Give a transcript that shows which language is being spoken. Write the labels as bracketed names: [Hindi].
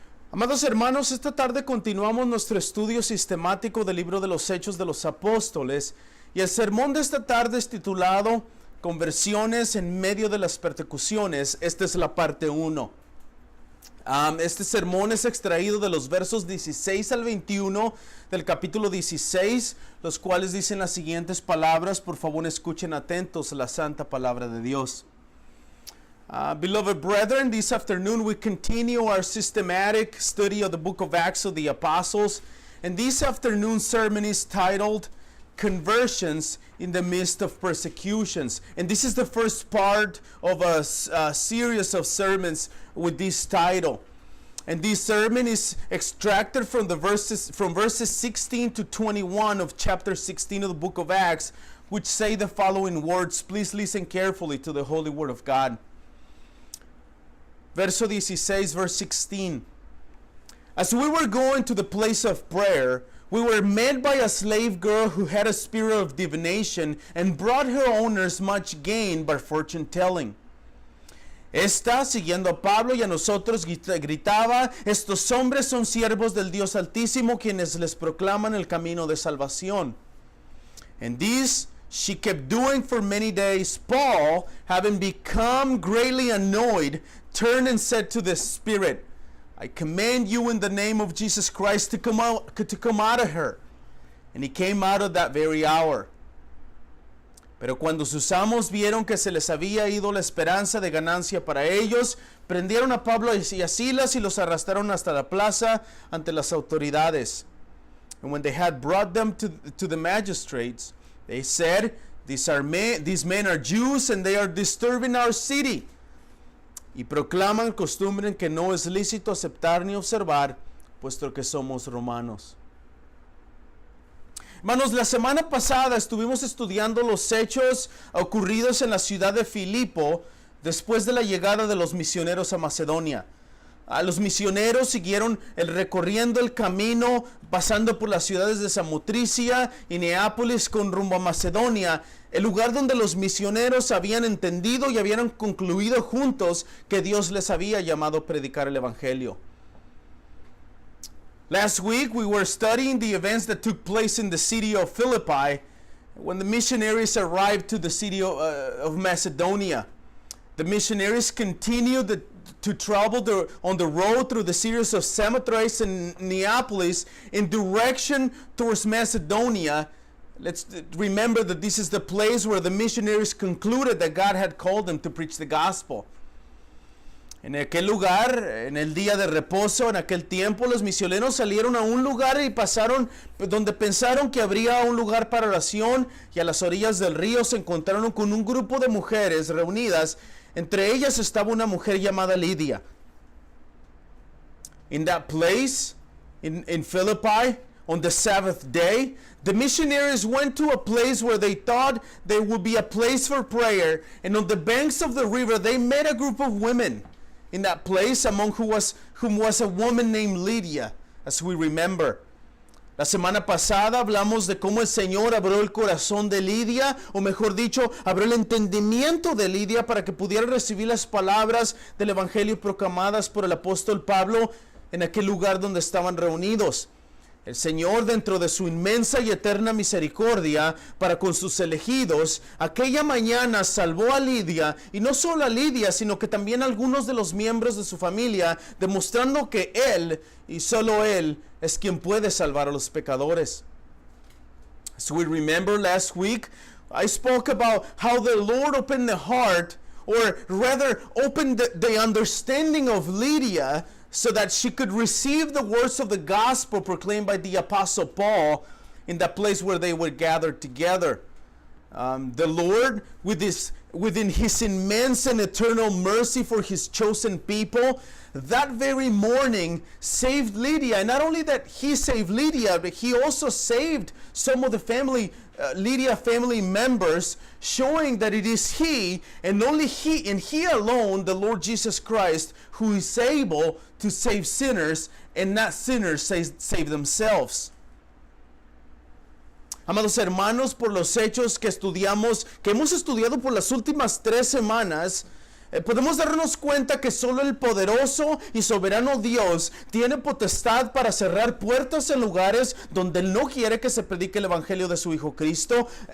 [Spanish] Amados hermanos, esta tarde continuamos nuestro estudio sistemático del libro de los Hechos de los Apóstoles y el sermón de esta tarde es titulado Conversiones en medio de las persecuciones. Esta es la parte 1. Este sermón es extraído de los versos 16 al 21 del capítulo 16, los cuales dicen las siguientes palabras. Por favor, escuchen atentos la santa palabra de Dios. [English] Beloved brethren, this afternoon we continue our systematic study of the book of Acts of the Apostles, and this afternoon's sermon is titled Conversions in the Midst of Persecutions. And this is the first part of a series of sermons with this title. And this sermon is extracted from verses 16 to 21 of chapter 16 of the book of Acts, which say the following words. Please listen carefully to the holy word of God. [Spanish] Verso 16, [English] verse 16. As we were going to the place of prayer, we were met by a slave girl who had a spirit of divination and brought her owners much gain by fortune telling. [Spanish] Esta, siguiendo a Pablo y a nosotros, gritaba: estos hombres son siervos del Dios Altísimo, quienes les proclaman el camino de salvación. [English] And this she kept doing for many days. Paul, having become greatly annoyed, turned and said to the spirit, I command you in the name of Jesus Christ to come out of her. And he came out of that very hour. [Spanish] Pero cuando sus amos vieron que se les había ido la esperanza de ganancia para ellos, prendieron a Pablo y a Silas y los arrastraron hasta la plaza ante las autoridades. [English] And when they had brought them to the magistrates, they said, these men are Jews and they are disturbing our city. [Spanish] Y proclaman costumbre en que no es lícito aceptar ni observar, puesto que somos romanos. Hermanos, la semana pasada estuvimos estudiando los hechos ocurridos en la ciudad de Filipo después de la llegada de los misioneros a Macedonia. Los misioneros siguieron recorriendo el camino, pasando por las ciudades de Samotricia y Neápolis con rumbo a Macedonia, el lugar donde los misioneros habían entendido y habían concluido juntos que Dios les había llamado a predicar el Evangelio. [English] Last week we were studying the events that took place in the city of Philippi when the missionaries arrived to the city of Macedonia. The missionaries continued to travel on the road through the cities of Samothrace and Neapolis in direction towards Macedonia. Let's remember that this is the place where the missionaries concluded that God had called them to preach the gospel. [Spanish] En aquel lugar, en el día de reposo, en aquel tiempo, los misioneros salieron a un lugar y pasaron donde pensaron que habría un lugar para oración, y a las orillas del río se encontraron con un grupo de mujeres reunidas. Entre ellas estaba una mujer llamada Lidia. [English] In that place, in Philippi, on the Sabbath day, the missionaries went to a place where they thought there would be a place for prayer, and on the banks of the river they met a group of women in that place, among whom was a woman named Lydia, as we remember. [Spanish] La semana pasada hablamos de cómo el Señor abrió el corazón de Lidia, o mejor dicho, abrió el entendimiento de Lidia para que pudiera recibir las palabras del Evangelio proclamadas por el apóstol Pablo en aquel lugar donde estaban reunidos. El Señor, dentro de su inmensa y eterna misericordia para con sus elegidos, aquella mañana salvó a Lidia, y no solo a Lidia, sino que también a algunos de los miembros de su familia, demostrando que Él, y solo Él, es quien puede salvar a los pecadores. [English] As we remember last week, I spoke about how the Lord opened the heart, or rather opened the understanding of Lydia, so that she could receive the words of the gospel proclaimed by the apostle Paul in that place where they were gathered together. The Lord, within his immense and eternal mercy for his chosen people, that very morning saved Lydia. And not only that he saved Lydia, but he also saved some of the Lydia family members, showing that it is he, and only he, and he alone, the Lord Jesus Christ, who is able to save sinners, and not sinners save themselves. [Spanish] Amados hermanos, por los hechos que hemos estudiado por las últimas 3 semanas, podemos darnos cuenta que solo el poderoso y soberano Dios tiene potestad para cerrar puertas en lugares donde Él no quiere que se predique el evangelio de su Hijo Cristo.